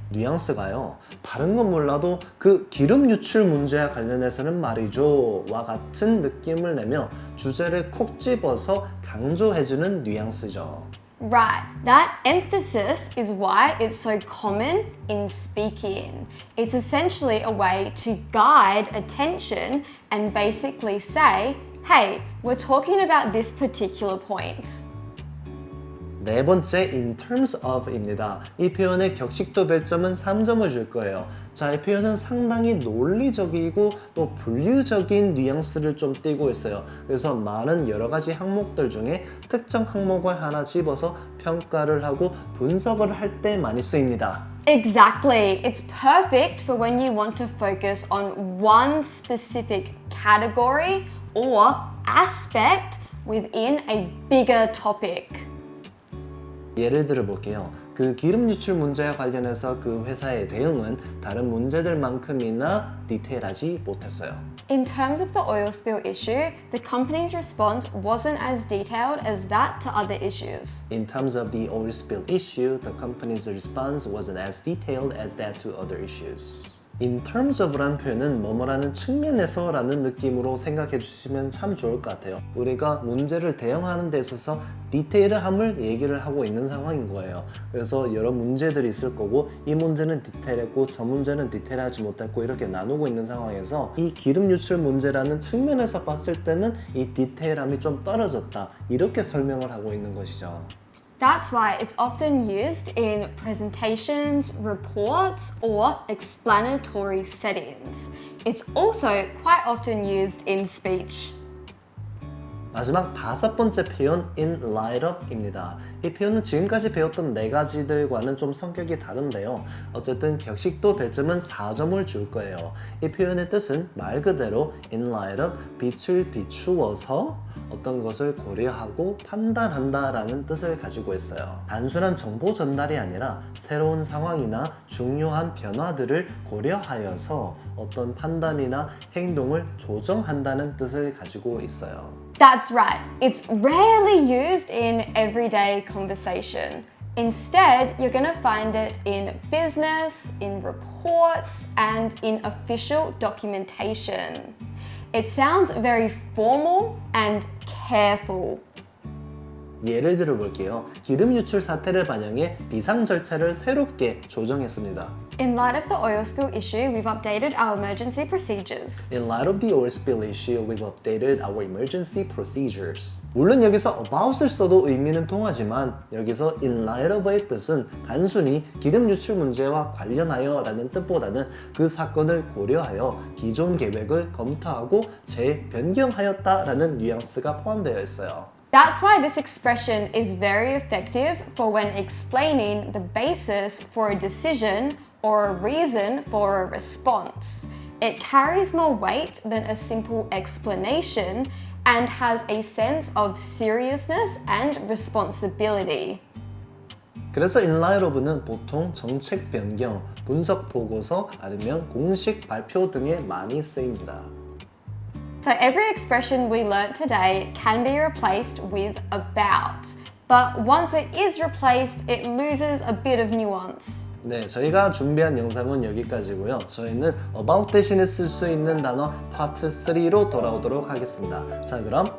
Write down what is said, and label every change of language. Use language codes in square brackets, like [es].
[ko] 뉘앙스가요. 다른 건 몰라도 그 기름 유출 문제와 관련해서는 말이죠. 와 같은 느낌을 내며 주제를 콕 집어서 강조해주는 뉘앙스죠. [en] Right, that emphasis is why it's so common in speaking. It's essentially a way to guide attention and basically say, hey, we're talking about this particular point. [ko] 네 번째 in terms of입니다. 이 표현의 격식도 별점은 3점을 줄 거예요. 자, 이 표현은 상당히 논리적이고 또 분류적인 뉘앙스를 좀 띠고 있어요. 그래서 많은 여러 가지 항목들 중에 특정 항목을 하나 집어서 평가를 하고 분석을 할 때 많이 쓰입니다. [en] Exactly. It's perfect for when you want to focus on one specific category or aspect within a bigger topic. [ko] 예를 들어 볼게요. 그 기름 유출 문제와 관련해서 그 회사의 대응은 다른 문제들만큼이나 디테일하지 못했어요. [en] In terms of the oil spill issue, the company's response wasn't as detailed as that to other issues. In terms of the oil spill issue, the company's response wasn't as detailed as that to other issues. [ko] In terms of라는 표현은 뭐뭐라는 측면에서 라는 느낌으로 생각해 주시면 참 좋을 것 같아요. 우리가 문제를 대응하는 데 있어서 디테일함을 얘기를 하고 있는 상황인 거예요. 그래서 여러 문제들이 있을 거고 이 문제는 디테일했고 저 문제는 디테일하지 못했고 이렇게 나누고 있는 상황에서 이 기름 유출 문제라는 측면에서 봤을 때는 이 디테일함이 좀 떨어졌다. 이렇게 설명을 하고 있는 것이죠. [en] That's why it's often used in presentations, reports, or explanatory settings. It's also quite often used in speech. [ko] 마지막 다섯 번째 표현 in light of입니다. 이 표현은 지금까지 배웠던 네 가지들과는 좀 성격이 다른데요. 어쨌든 격식도 별점은 4점을 줄 거예요. 이 표현의 뜻은 말 그대로 in light of 빛을 비추어서 어떤 것을 고려하고 판단한다라는 뜻을 가지고 있어요. 단순한 정보 전달이 아니라 새로운 상황이나 중요한 변화들을 고려하여서 어떤 판단이나 행동을 조정한다는 뜻을 가지고 있어요. [en] That's right. It's rarely used in everyday conversation. Instead, you're going to find it in business, in reports, and in official documentation. It sounds very formal and careful. [ko] 예를 들어 볼게요. 기름 유출 사태를 반영해 비상 절차를 새롭게 조정했습니다. [en] In light of the oil spill issue, we've updated our emergency procedures. In light of the oil spill issue, we've updated our emergency procedures. [ko] 물론 여기서 about을 써도 의미는 통하지만 여기서 in light of의 뜻은 단순히 기름 유출 문제와 관련하여 라는 뜻보다는 그 사건을 고려하여 기존 계획을 검토하고 재변경하였다 라는 뉘앙스가 포함되어 있어요. [en] That's why this expression is very effective for when explaining the basis for a decision or a reason for a response. It carries more weight than a simple explanation and has a sense of seriousness and responsibility. [ko] 그래서 in light of는 보통 정책 변경, 분석 보고서 아니면 공식 발표 등에 많이 쓰입니다. [en] So every expression we learnt today can be replaced with about. But once it is replaced, it loses a bit of nuance. [ko] 네, 저희가 준비한 영상은 여기까지고요. 저희는 about 대신에 쓸 수 있는 단어 파트 3로 돌아오도록 하겠습니다. 자, 그럼